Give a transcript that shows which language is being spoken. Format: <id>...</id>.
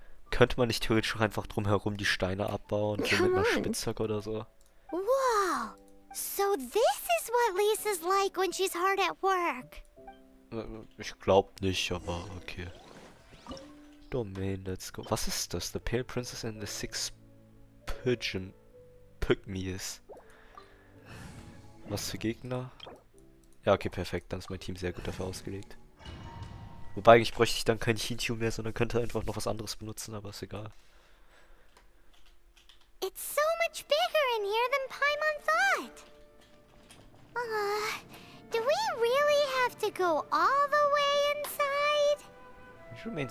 <de>Könnte man nicht theoretisch auch einfach drumherum die Steine abbauen, so mit einer Spitzhacke oder so? Whoa!</de> <en>So this is what Lisa's like when she's hard at work.</en> <de>Ich glaub nicht, aber okay.</de> <en>Domain, let's go.</en> <de>Was ist das? The Pale Princess and the Six Pygmies. Was für Gegner? Ja, okay, perfekt. Dann ist mein Team sehr gut dafür ausgelegt. Wobei, eigentlich bräuchte ich dann kein Chintu mehr, sondern könnte einfach noch was anderes benutzen, aber ist egal.</de> <en>It's so much bigger in here than Paimon thought. Do we really have to go all the way inside?</en>